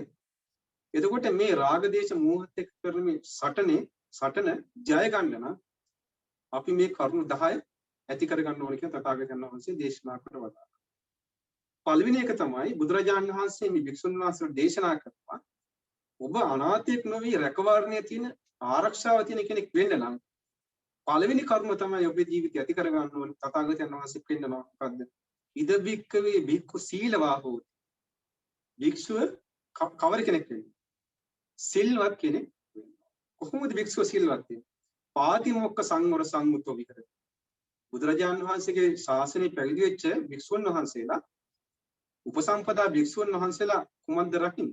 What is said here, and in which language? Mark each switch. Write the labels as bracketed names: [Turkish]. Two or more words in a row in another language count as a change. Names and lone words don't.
[Sinhala] එතකොට මේ රාග දේශ මෝහත් එක්ක කරන මේ සටන ජය ගන්න නම් අපි මේ කරුණු 10 ඇති කර ගන්න ඕනේ කියලා තථාගතයන් වහන්සේ දේශනා කොට වදාළා. පළවෙනි එක තමයි බුදුරජාණන් වහන්සේ මේ වික්ෂුන් වහන්සේට දේශනා කරනවා ඔබ අනාථයෙක් නොවි රැකවරණයේ තියෙන ආරක්ෂාව තියෙන කෙනෙක් වෙන්න නම් පළවෙනි කර්ම තමයි ඔබේ ජීවිතය ඇති කර ගන්න ඕනේ. තථාගතයන් වහන්සේ පෙන්නනවා මොකද්ද? [Pali] ඉද භික්කවේ භික්ඛු සීලවා හෝති. [Sinhala] භික්ෂුව කවර කෙනෙක් වෙන්නේ? සිල්වත් කෙනෙක් වෙනවා. කොහොමද භික්ෂුව සිල්වත් වෙන්නේ? [Pali] පාතිමොක්ඛ සංවර සම්මුතෝ විහෙරති. [Sinhala] බුදුරජාණන් වහන්සේගේ ශාසනය පැවිදි වෙච්ච භික්ෂුන් වහන්සේලා උපසම්පදා භික්ෂුන් වහන්සේලා කුමක්ද රකින්නේ?